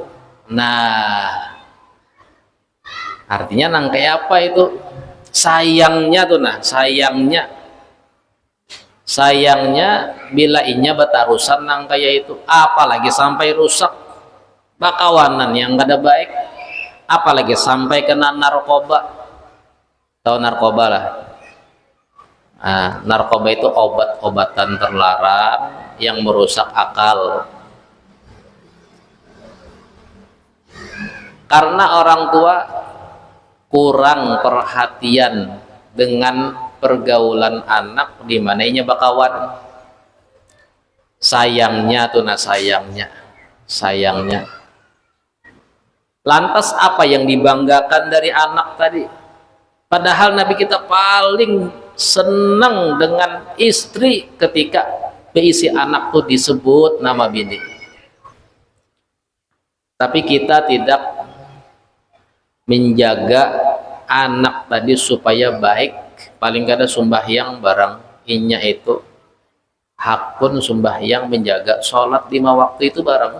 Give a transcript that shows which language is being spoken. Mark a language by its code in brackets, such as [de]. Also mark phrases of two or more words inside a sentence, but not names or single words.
[bjn] Nah artinya nang kayak apa itu sayangnya tuh, nah sayangnya bila inya batarusan nang kayak itu, apalagi sampai rusak bakawanan yang kada baik, apalagi sampai kena narkoba. Tahu narkoba lah. Nah, narkoba itu obat-obatan terlarang yang merusak akal. Karena orang tua kurang perhatian dengan pergaulan anak, di mana inya bakawan. Sayangnya tuh, nah sayangnya. Lantas apa yang dibanggakan dari anak tadi? Padahal Nabi kita paling senang dengan istri ketika berisi anak tuh disebut nama bini. Tapi kita tidak menjaga anak tadi supaya baik. Paling kada sembahyang barang inya itu hakun sembahyang menjaga sholat 5 waktu itu barang.